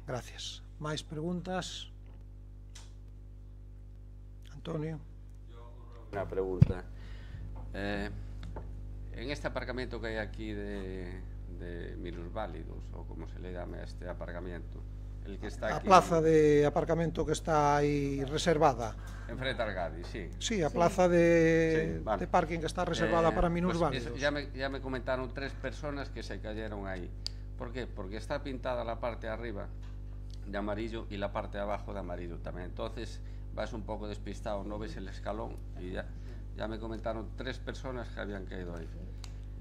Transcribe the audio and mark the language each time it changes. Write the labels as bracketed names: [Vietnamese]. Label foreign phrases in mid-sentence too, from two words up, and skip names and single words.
[Galician] Gracias. Máis preguntas? Antonio. Unha pregunta. En este aparcamento que hai aquí de minusválidos, ou [Spanish] como se le llama este aparcamento, el que está aquí... [Galician] A plaza de aparcamento que está aí reservada. [Spanish] En frente al Gadi, sí. Sí, a plaza de parking que está reservada para minusválidos. Ya me comentaron 3 personas que se cayeron ahí. ¿Por qué? Porque está pintada la parte de arriba de amarillo y la parte de abajo de amarillo también. Entonces vas un poco despistado, no ves el escalón y ya me comentaron 3 personas que habían caído ahí.